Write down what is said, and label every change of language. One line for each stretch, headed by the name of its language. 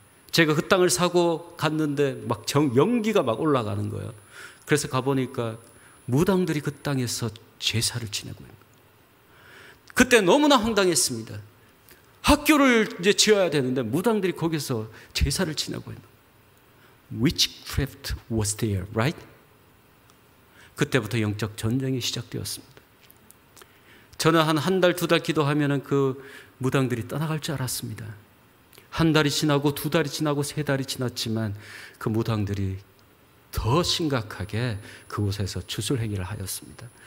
Korean: 제가 그 땅을 사고 갔는데 막 연기가 막 올라가는 거예요. 그래서 가보니까 무당들이 그 땅에서 제사를 지내고 있는 거예요. 그때 너무나 황당했습니다. 학교를 이제 지어야 되는데 무당들이 거기서 제사를 지내고 있는 거예요.
English: Witchcraft was there, right?
Korean: 그때부터 영적 전쟁이 시작되었습니다. 저는 한 달, 2달 기도하면 그 무당들이 떠나갈 줄 알았습니다. 한 달이 지나고 2달이 지나고 3달이 지났지만 그 무당들이 더 심각하게 그곳에서 주술행위를 하였습니다.